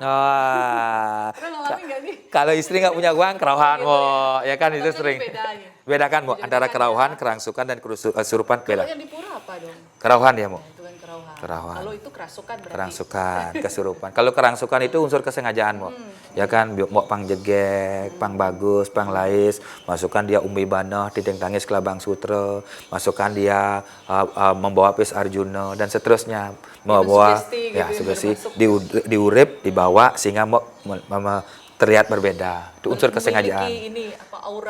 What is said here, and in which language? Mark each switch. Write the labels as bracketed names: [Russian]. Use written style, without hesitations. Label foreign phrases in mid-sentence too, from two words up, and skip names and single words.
[Indonesian] Pernah ngalamin nggak nih? Kalau istri nggak punya uang, kerauhan, Mo. Ya kan itu Tapi sering. bedanya. Bedakan, Mo, antara kerauhan, kerangsukan, dan kesurupan. Kalau Beda. yang di pura apa dong? Kerauhan ya, Mo. Itu kan kerauhan. Kerauhan. Kalau itu kerasukan berarti. Kerangsukan, kesurupan. Kalau kerangsukan itu unsur kesengajaan, Mo. Ya kan, Mo [Balinese] pang jegek, pang bagus, pang lais, [Indonesian] masukkan dia umbi banah, tideng tangis kelabang sutra, masukkan dia membawa pis Arjuna dan seterusnya, membawa sugesti ya gitu ya, sugesti bermasuk. diurip, dibawa sehingga Mo terlihat berbeda. Itu unsur kesengajaan. Memiliki ini apa aura